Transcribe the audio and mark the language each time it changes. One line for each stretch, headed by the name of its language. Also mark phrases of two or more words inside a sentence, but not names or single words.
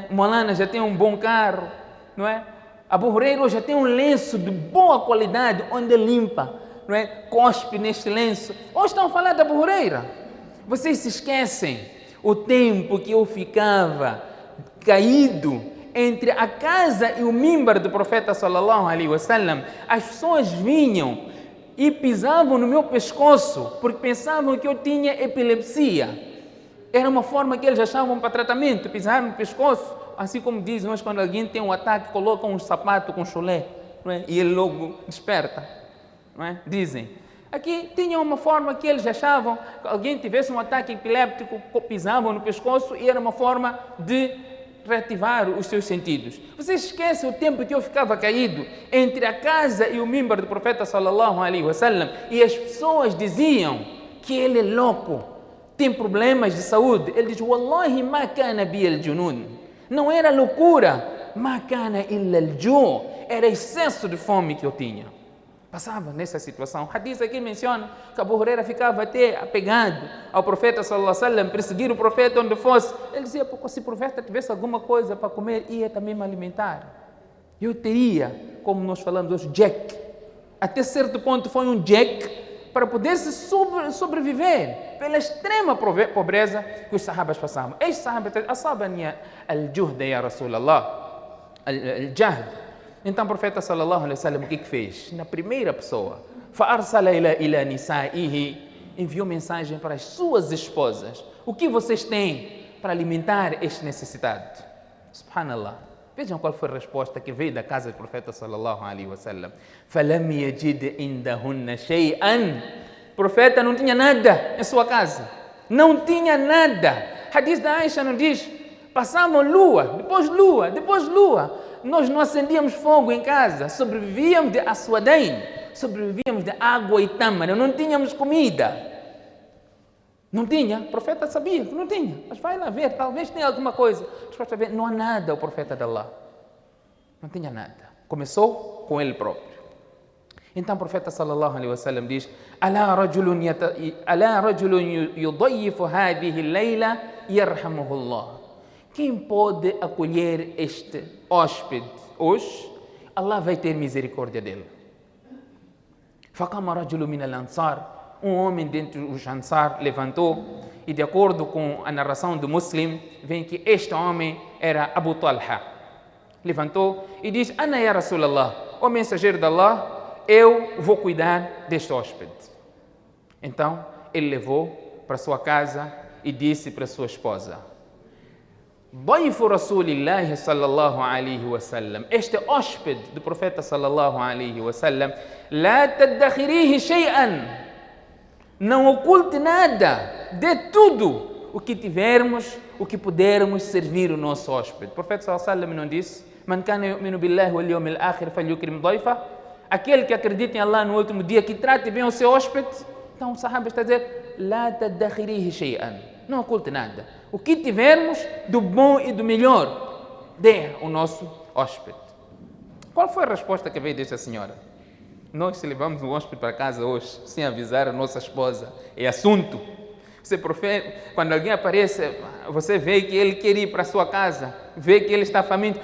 Portuguese: Molana já tem um bom carro, não é? Abu Huraira já tem um lenço de boa qualidade, onde limpa, não é? Cospe neste lenço. Hoje estão a falar de Abu Huraira. Vocês se esquecem o tempo que eu ficava caído entre a casa e o mimbar do profeta
Arabic: صلى الله عليه وسلم.
Portuguese: As pessoas vinham e pisavam no meu pescoço porque pensavam que eu tinha epilepsia. Era uma forma que eles achavam para tratamento, pisar no pescoço. Assim como dizem hoje, quando alguém tem um ataque, colocam um sapato com chulé, não é? E ele logo desperta, não é? Dizem. Aqui tinha uma forma que eles achavam que alguém tivesse um ataque epiléptico, pisavam no pescoço e era uma forma de reativar os seus sentidos. Vocês esquecem o tempo que eu ficava caído entre a casa e o mimbar do profeta
Arabic: صلى الله عليه وسلم
Portuguese: e as pessoas diziam que ele é louco, tem problemas de saúde. Ele diz:
Arabic: والله ما كان بالجنون.
Portuguese: Não era loucura,
Arabic: ما كان إلا الجوع'.
Portuguese: Era excesso de fome que eu tinha. Passava nessa situação. O hadith aqui menciona que Abu Huraira ficava até apegado ao profeta
Arabic: صلى الله عليه وسلم,
Portuguese: perseguir o profeta onde fosse. Ele dizia: se o profeta tivesse alguma coisa para comer, ia também me alimentar. Eu teria, como nós falamos hoje, Jack. Até certo ponto foi um Jack para poder se sobreviver pela extrema pobreza que os sahabas passavam. Estes sahabas,
Arabic: أصابني الجهد يا رسول الله، الجهد.
Portuguese: Então o profeta
Arabic: صلى الله عليه وسلم,
Portuguese: o que fez? Na primeira pessoa,
Arabic: فأرسل إلى نسائه,
Portuguese: enviou mensagem para as suas esposas. O que vocês têm para alimentar este necessitado? Subhanallah. Vejam qual foi a resposta que veio da casa do profeta
Arabic: صلى الله عليه وسلم. فلم يجد عندهن شيئا.
Portuguese: O profeta não tinha nada em sua casa. Não tinha nada. Hadith da Aisha nos diz: passamos lua, depois lua. Nós não acendíamos fogo em casa. Sobrevivíamos de aswadain. Sobrevivíamos de água e tâmara. Não tínhamos comida. Não tinha, o profeta sabia que não tinha, mas vai lá ver, talvez tenha alguma coisa. Ver, não há nada, o profeta de Allah. Não tinha nada. Começou com ele próprio. Então o profeta
Arabic: صلى الله عليه وسلم
Portuguese: diz:
Arabic: ألا رجل يضيف هذه الليلة يرحمه الله.
Portuguese: Quem pode acolher este hóspede hoje, Allah vai ter misericórdia dele.
Arabic: فقام رجل من الأنصار.
Portuguese: Um homem dentre os Ansar levantou e, de acordo com a narração do Muslim, vem que este homem era Abu Talha. Levantou e diz:
Arabic: أنا يا رسول الله,
Portuguese: o mensageiro de Allah, eu vou cuidar deste hóspede. Então ele levou para sua casa e disse para sua esposa:
Arabic: ضيف رسول الله صلى الله عليه وسلم,
Portuguese: este hóspede do profeta
Arabic: صلى الله عليه وسلم, لا تدخريه شيئا.
Portuguese: Não oculte nada, dê tudo o que tivermos, o que pudermos servir o nosso hóspede. O profeta
Arabic: صلى الله عليه وسلم
Portuguese: não disse:
Arabic: من كان يؤمن بالله واليوم الآخر فليكرم ضيفه.
Portuguese: Aquele que acredita em Allah no último dia, que trate bem o seu hóspede. Então o sahaba está a dizer:
Arabic: لا تدخريه شيئا.
Portuguese: Não oculte nada. O que tivermos do bom e do melhor, dê ao nosso hóspede. Qual foi a resposta que veio desta senhora? Nós, se levamos um hóspede para casa hoje, sem avisar a nossa esposa, é assunto. Quando alguém aparece, você vê que ele quer ir para a sua casa, vê que ele está faminto.